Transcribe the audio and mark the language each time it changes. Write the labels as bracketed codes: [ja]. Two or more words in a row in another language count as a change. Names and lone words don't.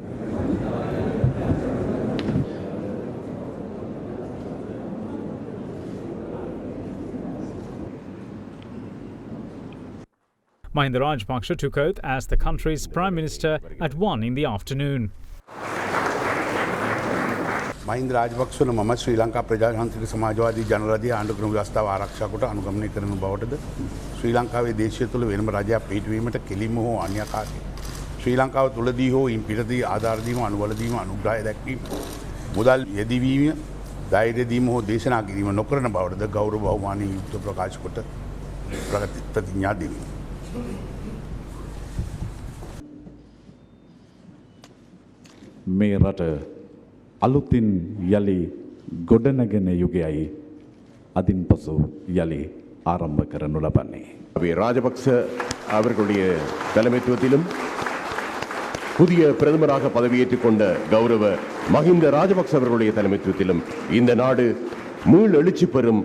[en] Mahinda Rajapaksa took oath as the country's Prime Minister at 1 in the afternoon. [si] මහින්ද රාජපක්ෂවල මම ශ්‍රී ලංකා ප්‍රජාතාන්ත්‍රික සමාජවාදී ජනරාධි ආණ්ඩුක්‍රම ව්‍යවස්ථාව ආරක්ෂා කොට අනුගමනය කරන බවටද ශ්‍රී ලංකාවේ දේශීය තුළ වෙනම රජයක් පිහිටුවීමට කෙලින්ම හෝ අන්‍යකාරී ශ්‍රී ලංකාව තුළදී හෝ ඉන් පිටදී ආධාර දීම අනුබල දීම අනුග්‍රහය දැක්වීම මුදල් යෙදවීම ධෛර්ය දීම හෝ දේශනා කිරීම නොකරන බවටද ගෞරව බහුමානී යුක්ත ප්‍රකාශ කොට ප්‍රතිඥා දෙමි. මේ රට අලුතින් යලි ගොඩනගෙන යුගයයි අදින් පසු යලි ආරම්භ කරනු ලබන්නේ. [ta] ராஜபக்ச அவர்களுடைய தலைமைத்துவத்திலும் புதிய பிரதமராக பதவியேற்றுக் கொண்ட கௌரவ மஹிந்த ராஜபக்ச அவர்களுடைய தலைமைத்துவத்திலும் இந்த நாடு மீள் எழுச்சி பெறும்.